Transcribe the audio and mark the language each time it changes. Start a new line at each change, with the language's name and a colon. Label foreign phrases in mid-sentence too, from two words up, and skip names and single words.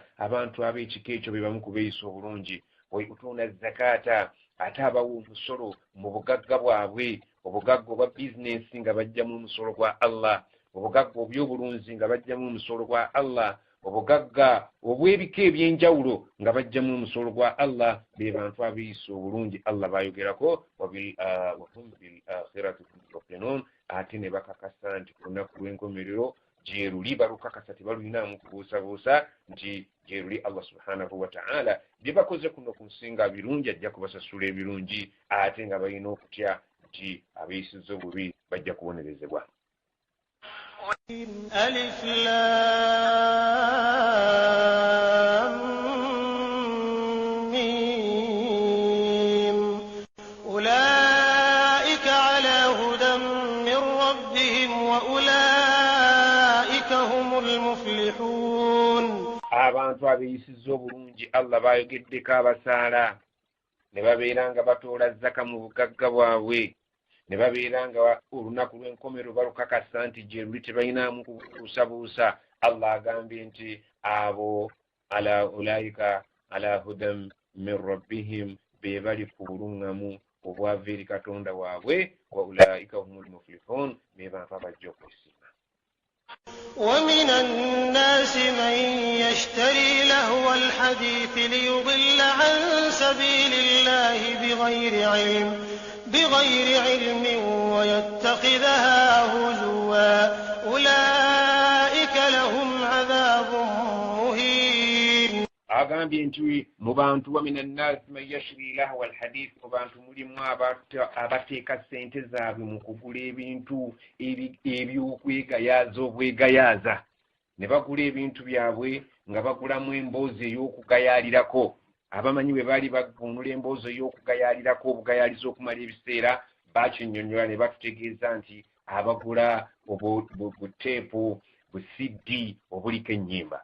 Ganda: Abantu ab'ekika ekyo be bamu ku beeyisa obulungi.
Arabic: ويؤتون الزكاة,
Ganda: ate abawa omusolo mu bugagga bwabwe, obugagga obwa bizinensi nga bajjamu omusolo gwa Allah, obugagga oby'obulunzi nga bajjamu omusolo gwa Allah, obugagga obw'ebika eby'enjawulo nga bajjamu omusolo gwa Allah. Be bantu abeeyisa obulungi Allah bayogerako.
Arabic: وبالآخرة هم يوقنون,
Ganda: ate ne bakakasa nti ku lunaku lw'enkomerero gyeruli balukakasa, tebalulinamu kubuusabuusa nti gyeruli Allah
Arabic: سبحانه وتعالى
Ganda: bye bakoze kuno ku nsinga birungi ajja kubasasula ebirungi, ate nga balina okutya nti abeeyisiza obubi bajja kubonerezebwa.
Arabic: ألف لام ميم. أولئك على هدى من ربهم وأولئك هم المفلحون.
Ganda: Abantu abeeyisiza obulungi Allah bayogeddeko abasaala, ne babeera nga batoola zaka mu bugagga bwabwe, ne babeera nga olunaku lw'enkomero balukakasa nti gyeruli tebalinamu kubuusabuusa. Allah agambye nti abo
Arabic: أولئك على هدى من ربهم,
Ganda: be bali ku buluŋŋamu obwava eri Katonda waabwe.
Arabic: وأولئك هم المفلحون,
Ganda: be bantu abajja okwesiima.
Arabic: ومن الناس من يشتري لهو الحديث ليضل عن سبيل الله بغير علم ويتخذها هزوا أولئك لهم عذاب مهين.
Ganda: Agambye nti mu bantu
Arabic: ومن الناس من يشتري لهو الحديث,
Ganda: mu bantu mulimu abateeka ssente zaabwe mu kugula ebintu eby'okwegayaaza obwegayaaza, ne bagula ebintu byabwe nga bagulamu emboozi ey'okugayaalirako. abamanyi bwe baali bagunula emboozi y'okugayaalirako obugayaliza okumala ebiseera bakinnyonnyola ne batutegeeza nti abagula buteepu busiddi obuliko ennyimba.